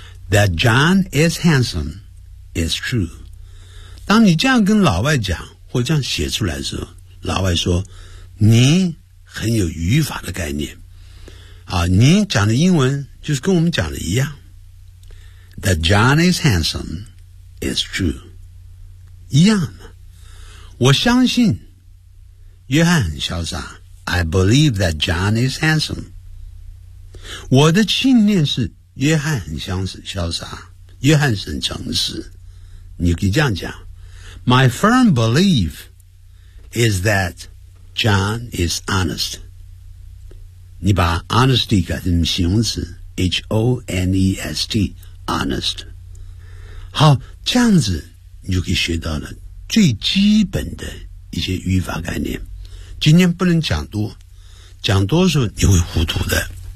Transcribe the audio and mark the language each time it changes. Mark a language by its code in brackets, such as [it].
[en] That John is handsome is true， [zh] 当你这样跟老外讲或这样写出来的时候，老外说你很有语法的概念啊，你讲的英文就是跟我们讲的一样，That John is handsome is true， 一样嘛。我相信约翰很潇洒， [en] I believe that John is handsome。 [zh] 我的信念是约翰很相似潇洒，约翰是很诚实。你可以这样讲， [en] My firm belief is that John is honest。 [zh] 你把 honesty 改成形容词 H-O-N-E-S-T honest。好，这样子你就可以学到了最基本的一些语法概念。今天不能讲多，讲多的时候你会糊涂的。